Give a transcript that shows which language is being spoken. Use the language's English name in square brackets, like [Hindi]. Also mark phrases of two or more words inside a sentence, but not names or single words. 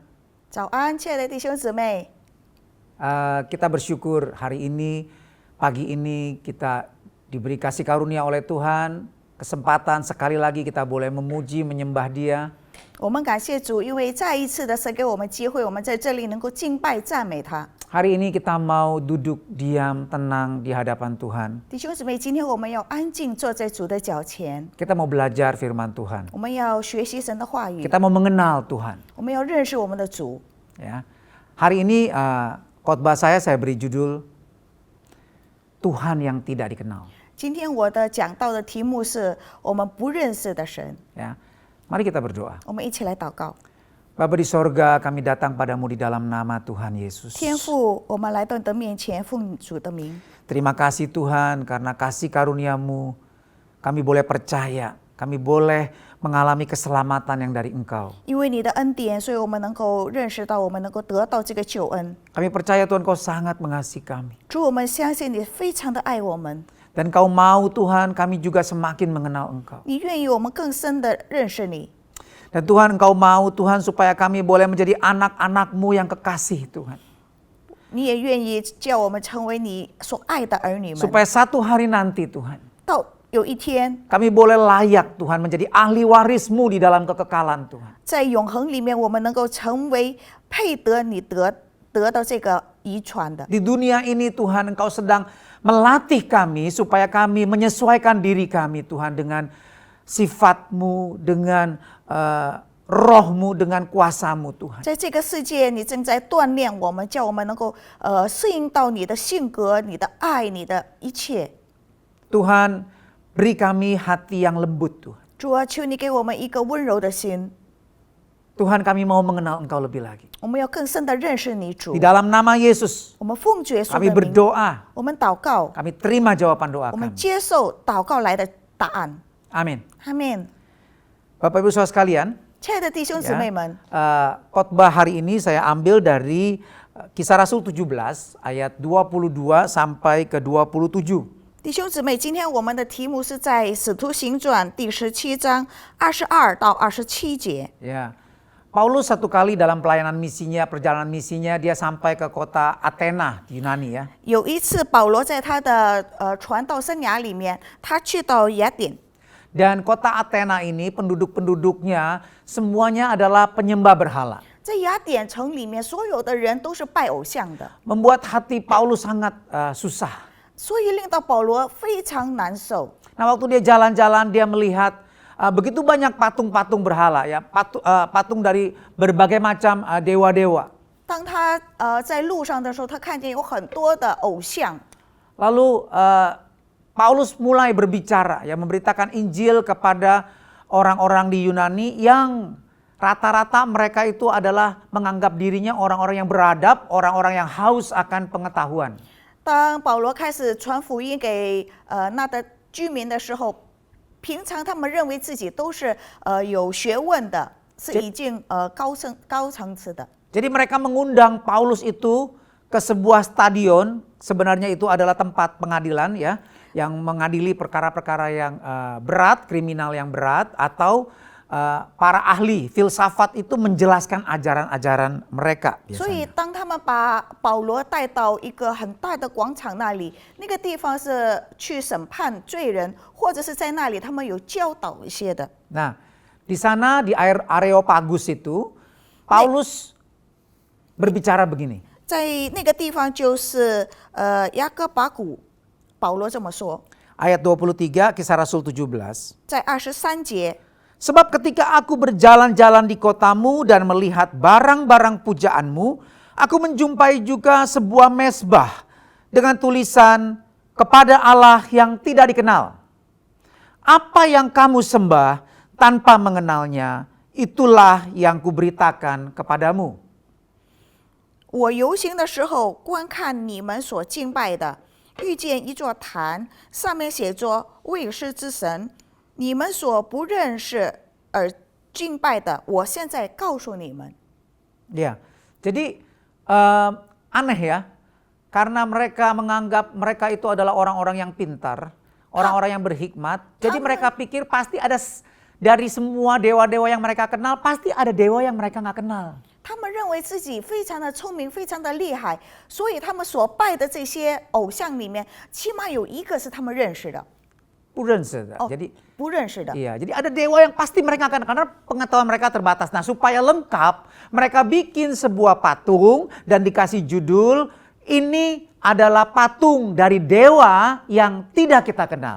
[Chinese] 早安，亲爱的弟兄姊妹， [Indonesian] Kita bersyukur hari ini, pagi ini kita diberi kasih karunia oleh Tuhan, kesempatan sekali lagi kita boleh memuji, menyembah Dia. [Chinese] 我们感谢主，因为再一次的神给我们机会，我们在这里能够敬拜赞美他。 [Indonesian] Hari ini kita mau duduk diam, tenang di hadapan Tuhan. [Chinese] 弟兄姊妹，今天我们要安静坐在主的脚前， [Indonesian] Kita mau belajar firman Tuhan. [Chinese] 我们要学习神的话语， [Indonesian] Kita mau mengenal Tuhan. [Chinese] 我们要认识我们的主。 [Indonesian] Ya. Hari ini khotbah saya beri judul Tuhan yang tidak dikenal. [Chinese] 今天我的讲道的题目是我们不认识的神。 [Indonesian] Ya. Mari kita berdoa. [Chinese] 我们一起来祷告。 [Indonesian] Bapa di sorga, kami datang padamu di dalam nama Tuhan Yesus. [Chinese] 天父，我们来到你的面前，奉主的名。 [Indonesian] Terima kasih Tuhan karena kasih karunia-Mu kami boleh percaya, kami boleh mengalami keselamatan yang dari Engkau. [Chinese] 因为你的恩典，所以我们能够认识到，我们能够得到这个救恩。 [Indonesian] Kami percaya Tuhan Kau sangat mengasihi kami. [Chinese] 主，我们相信你非常的爱我们， [Indonesian] Dan Kau mau Tuhan kami juga semakin mengenal Engkau. [Chinese] 你愿意我们更深的认识你。 [Indonesian] Dan Tuhan Engkau mau Tuhan supaya kami boleh menjadi anak-anak-Mu yang kekasih Tuhan. [Chinese] 你也愿意叫我们成为你所爱的儿女们， [Indonesian] Supaya satu hari nanti Tuhan [Chinese] 到有一天， [Indonesian] kami boleh layak Tuhan menjadi ahli waris-Mu di dalam kekekalan Tuhan. [Chinese] 在永恒里面，我们能够成为配得你得到这个遗传的。 [Indonesian] Di dunia ini Tuhan Engkau sedang melatih kami supaya kami menyesuaikan diri kami Tuhan dengan sifat-Mu, dengan roh-Mu, dengan kuasa-Mu Tuhan. [Chinese] 在这个世界，你正在锻炼我们，叫我们能够适应到你的性格、你的爱、你的一切。 [Indonesian] Tuhan, beri kami hati yang lembut Tuhan. [Chinese] 主啊，求你给我们一个温柔的心， [Indonesian] Tuhan, kami mau mengenal Engkau lebih lagi. [Chinese] 我们要更深的认识你，主 [Indonesian] Di。dalam nama Yesus, [Chinese] 我们奉主耶稣 [Indonesian] kami [Chinese] 的名， [Indonesian] berdoa, [Chinese] 我们祷告， [Indonesian] kami terima jawaban doa [Chinese] 我们 [Indonesian] kami. [Chinese] 接受祷告来的答案。 [Indonesian] Amin. [Chinese] 阿门。 [Indonesian] Bapak Ibu Saudara sekalian, [Chinese] 亲爱的弟兄姊妹们， [Indonesian] khotbah hari ini saya ambil dari Kisah Rasul 17 ayat 22 sampai ke 27. [Chinese] 弟兄姊妹，今天我们的题目是在《使徒行传》第17章22到27节。 [Indonesian] Ya. Paulus satu kali dalam pelayanan misinya, perjalanan misinya, dia sampai ke kota Athena di Yunani ya. [Chinese] 有一次，保罗在他的传道生涯里面，他去到雅典。 [Indonesian] Dan kota Athena ini penduduk-penduduknya semuanya adalah penyembah berhala. [Chinese] 在雅典城里面，所有的人都是拜偶像的， [Indonesian] Membuat hati Paulus sangat susah. [Chinese] 所以令到保罗非常难受。 [Indonesian] Nah, waktu dia jalan-jalan dia melihat begitu banyak patung-patung berhala ya, patung dari berbagai macam dewa-dewa. [Chinese] 当他在路上的时候，他看见有很多的偶像， [Indonesian] Lalu Paulus mulai berbicara ya, memberitakan Injil kepada orang-orang di Yunani yang rata-rata mereka itu adalah menganggap dirinya orang-orang yang beradab, orang-orang yang haus akan pengetahuan. [Chinese] 当保罗开始传福音给那的居民的时候，平常他们认为自己都是有学问的，是已经高层次的。 [Indonesian] Jadi mereka mengundang Paulus itu ke sebuah stadion, sebenarnya itu adalah tempat pengadilan ya, yang mengadili perkara-perkara yang berat, kriminal yang berat, atau para ahli filsafat itu menjelaskan ajaran-ajaran mereka [Chinese] 所以 [Indonesian] biasanya. [Chinese] 当他们把保罗带到一个很大的广场那里，那个地方是去审判罪人，或者是在那里他们有教导一些的。 [Indonesian] Nah, di sana di Areopagus itu Paulus berbicara begini. [Chinese] 在那个地方就是雅各巴谷，保罗这么说， [Indonesian] Ayat 23 Kisah Rasul 17. [Chinese] 在23节。 [Indonesian] Sebab ketika aku berjalan-jalan di kotamu dan melihat barang-barang pujaanmu, aku menjumpai juga sebuah mezbah dengan tulisan kepada Allah yang tidak dikenal. Apa yang kamu sembah tanpa mengenalnya, itulah yang kuberitakan kepadamu. [Chinese] 我游行的时候，观看你们所敬拜的，遇见一座坛，上面写着未识之神，你们所不认识而敬拜的，我现在告诉你们。 [Indonesian] Ya, jadi aneh ya, karena mereka menganggap mereka itu adalah orang-orang yang pintar, orang-orang yang berhikmat. Jadi mereka pikir pasti ada dari semua dewa-dewa yang mereka kenal, pasti ada dewa yang mereka nggak kenal. [Chinese] 他们认为自己非常的聪明，非常的厉害，所以他们所拜的这些偶像里面，起码有一个是他们认识的。 [Indonesian] Jadi [Chinese] 不认识的。 [Indonesian] iya, jadi ada dewa yang pasti mereka akan, karena pengetahuan mereka terbatas. Nah, supaya lengkap, mereka bikin sebuah patung dan dikasih judul, ini adalah patung dari dewa yang tidak kita kenal.